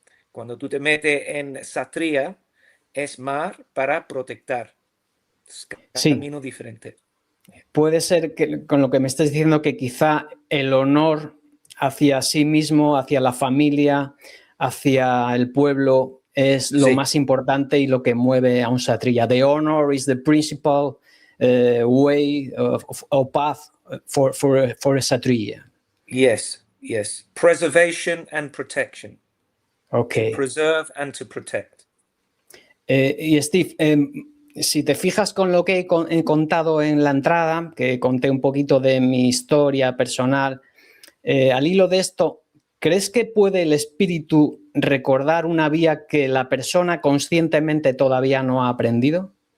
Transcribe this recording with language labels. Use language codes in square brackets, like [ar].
[es] Cuando tú te metes en Kshatriya, es más para proteger. Es un camino diferente. Puede ser que con lo que me estás diciendo que quizá el honor hacia sí mismo, hacia la familia, hacia el pueblo, es lo más importante y lo que mueve a un kshatriya. [en] The honor is the principal way or path for a kshatriya. Yes. Preservation and protection. Okay. To preserve and to protect. [es] Y Steve, si te fijas con lo que he contado en la entrada, que conté un poquito de mi historia personal, al hilo de esto, ¿crees que puede el espíritu recordar una vía que la persona conscientemente todavía no ha aprendido?